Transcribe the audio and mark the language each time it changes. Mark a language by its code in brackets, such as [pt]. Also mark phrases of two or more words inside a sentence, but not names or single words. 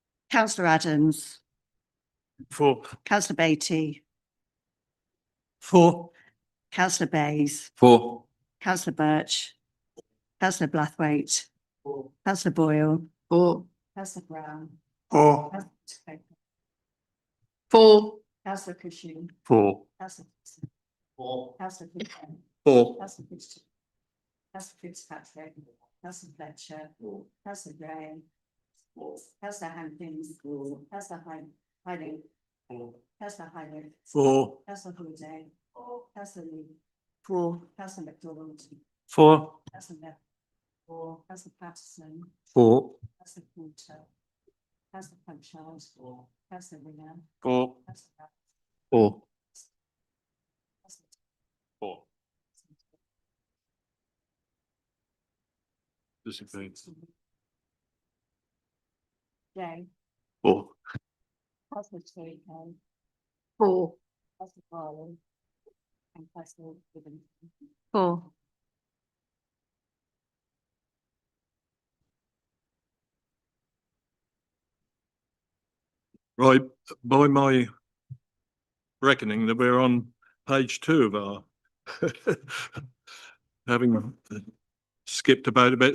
[en] Councillor Adams, 4. Councillor Beatty, 4. Councillor Bayes, 4. Councillor Birch, Councillor Blathwaite, Councillor Boyle, 4. Councillor Brown, 4. Councillor Taylor, 4. Councillor Cushing, 4. Councillor Dixon, 4. Councillor Fitzgerald, 4. Councillor Fitzgerald, Councillor Fitzpatrick, Councillor Fletcher, Councillor Graham, Councillor Hampkins, Councillor Hiding, Councillor Hiding, 4. Councillor Holiday, Councillor Lee, 4. Councillor McDonald, 4. Councillor Neville, 4. Councillor Patterson, 4. Councillor Porter, Councillor Punchard, 4. Councillor Winger, 4. Councillor 4. 4. Jay, 4. Councillor Chirico, 4. Councillor Farley, and Councillor Gibbon. 4. Right, by my reckoning that we're on page 2 of our having skipped about a bit.